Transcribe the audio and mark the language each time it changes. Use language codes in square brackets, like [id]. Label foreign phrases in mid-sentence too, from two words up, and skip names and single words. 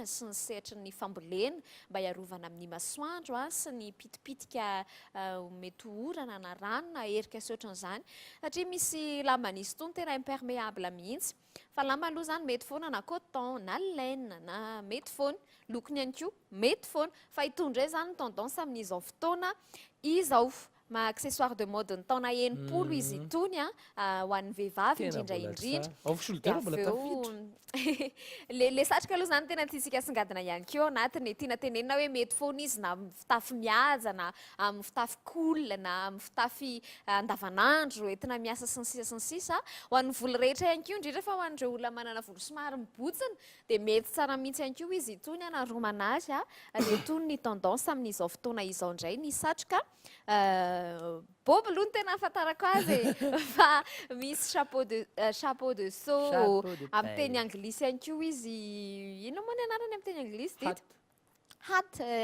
[mg] sy ny sehatry ny fambolena mba hiarovana amin'ny masoandro sy ny pitipitika mety orana na rano na herika sy ohatran'izany satria misy lamba nisy itony tena imperméable mihitsy fa lamba aloha zany mety foana na coton na laine na mety foana lokony ihany koa mety foana fa itondray zany tendance amin'izao fotoana izao ma [fr] accessoire de mode [mg] ny taona 90 izy itony ho an'ny vehivavy indrindra le satroka aloha zany tena tiasika songadina ihany keo anatiny tiana tenenina hoe mety foana izy na amin'ny fitafy mihaja na amin'ny fitafy cool na amin'ny fitafy andavanandro entina miasa sy ny sisa ho an'ny volo rehetra ihany keo indrindra fa ho an'ireo olona manana volo somary mibotsina dia mety tsara mihitsy ihany keo izy itony anaromana azy dia itony ny tendance amin'izao fotoana izao indray ny satroka bob aloha ny tena ahafantarako azy fa misy [fr] chapeau de saut [mg] amin'ny teny anglisy ihany koa izy ino moa ny anarany amin'ny teny anglisy [en] dito hat